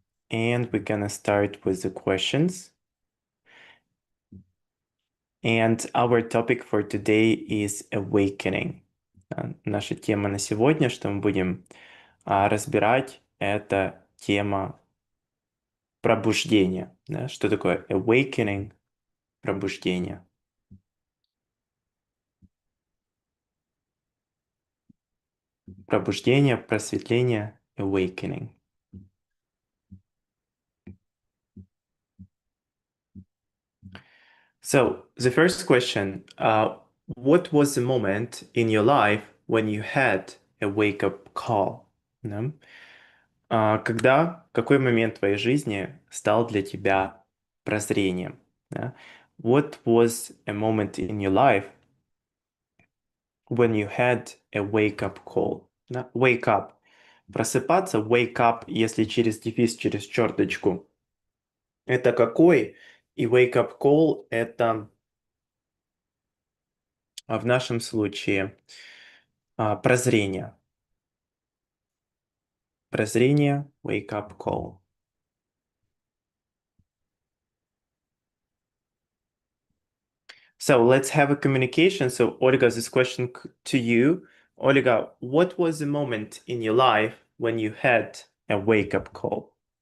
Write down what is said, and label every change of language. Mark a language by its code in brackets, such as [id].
[en] and we're gonna start with the questions. And our topic for today is awakening. [ru] Наша тема на сегодня, что мы будем разбирать, это тема пробуждения. Да? Что такое awakening, пробуждение? Пробуждение, просветление, awakening. [en] So, the first question, what was the moment in your life when you had a wake-up call? [ru] Да? Какой момент в твоей жизни стал для тебя прозрением? Да? [en] What was a moment in your life when you had a wake-up call? Да? Wake up. [ru] Просыпаться, wake up, если через дефис, через черточку. Это какой? И wake-up call это в нашем случае прозрение. Прозрение, wake-up call. [en] So let's have a communication. So Olga, this question to you. Olga, what was the moment in your life when you had a wake-up call?